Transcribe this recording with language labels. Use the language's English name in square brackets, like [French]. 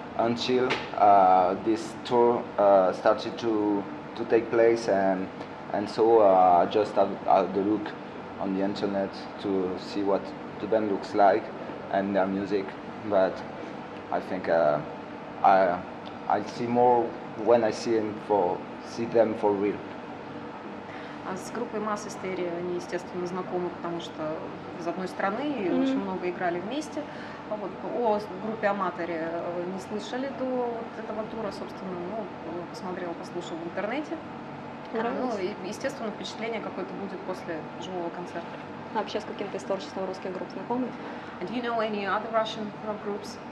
[English] until this tour started to take place, and so I just had the look on the internet to see what the band looks like and their music, but I think I'll see more when I see them for real. [Russian] С группой Масс Истерия они, естественно, знакомы, потому что из одной страны и очень много играли вместе. Вот. О группе Аматоре не слышали до вот этого тура, собственно, посмотрела, послушала в интернете. Ну и, естественно, впечатление какое-то будет после живого концерта. А вообще с каким-то из творчеством русских групп знакомы? [English] Do you know any other Russian rock groups?